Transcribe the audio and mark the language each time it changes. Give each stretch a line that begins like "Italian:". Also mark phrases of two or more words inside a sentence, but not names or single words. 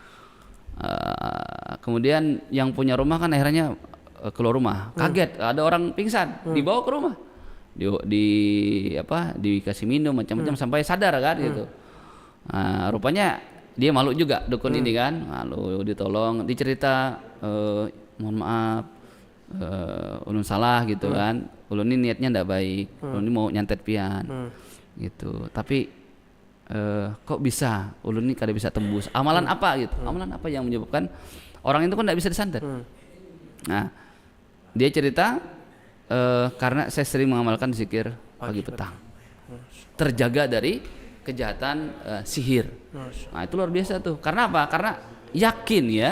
Indonesian: Kemudian yang punya rumah kan akhirnya keluar rumah, kaget ada orang pingsan, dibawa ke rumah, dikasih minum macam-macam sampai sadar kan gitu. Rupanya dia malu juga dukun ini kan,
Banjar: malu, ditolong, dicerita, mohon maaf, ulun salah gitu kan, ulun ini niatnya ndak baik, ulun ini mau nyantet pian, gitu. Tapi kok bisa, ulun ini kada bisa tembus, amalan apa gitu, amalan apa yang menyebabkan orang itu kan ndak bisa disantet.
Indonesian: Nah, dia cerita karena saya sering mengamalkan zikir pagi petang, terjaga dari kejahatan sihir. Nah itu luar biasa tuh. Karena apa? Karena yakin ya.